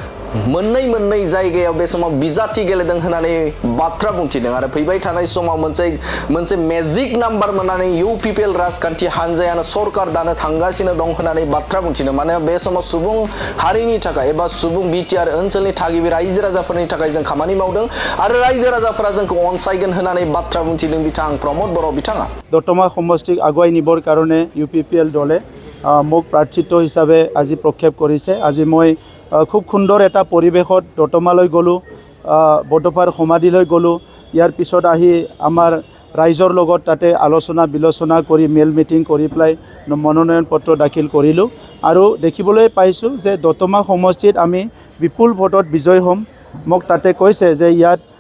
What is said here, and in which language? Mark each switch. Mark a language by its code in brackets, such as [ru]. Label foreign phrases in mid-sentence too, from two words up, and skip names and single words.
[brx] मोननै जायगायाव बे समाव बिजाथि गेलेदों होननानै बाथ्रा बुंथिदों आरो फैबाय थानाय समाव मोनसे मेजिक नाम्बार मोननानै इउपिपिएल राजखान्थि हान्जायानो सरकार दानो थांगासिनो दं होननानै बाथ्रा बुंथिदों माने बे समाव सुबुं हारिनि थाखाय एबा सुबुं बिटिआर ओनसोलनि थागिबि रायजो राजाफोरनि थाखाय जों खामानि मावदों आरो रायजो राजाफोरा जोंखौ अनसायगोन होननानै बाथ्रा बुंथिदों बिथां प्रमद बर' बिथाङा [as] দতমা সমষ্টিক আগুৱাই निবৰ কাৰণে ইউপিপিএল দলে মোক প্ৰাৰ্থিত্ব হিচাপে আজি প্ৰক্ষেপ কৰিছে আজি মই খুব সুন্দৰ এটা পৰিৱেশত দতমালৈ গ'লোঁ বৰদোৱাৰ সমাধিলৈ গ'লোঁ ইয়াৰ পিছত আহি আমাৰ ৰাইজৰ লগত তাতে আলোচনা বিলোচনা কৰি মেল মিটিং কৰি পেলাই মনোনয়ন পত্ৰ দাখিল কৰিলোঁ আৰু দেখিবলৈ পাইছোঁ যে দতমা সমষ্টিত আমি বিপুল ভোটত বিজয় হ'ম মোক তাতে কৈছে যে ইয়াত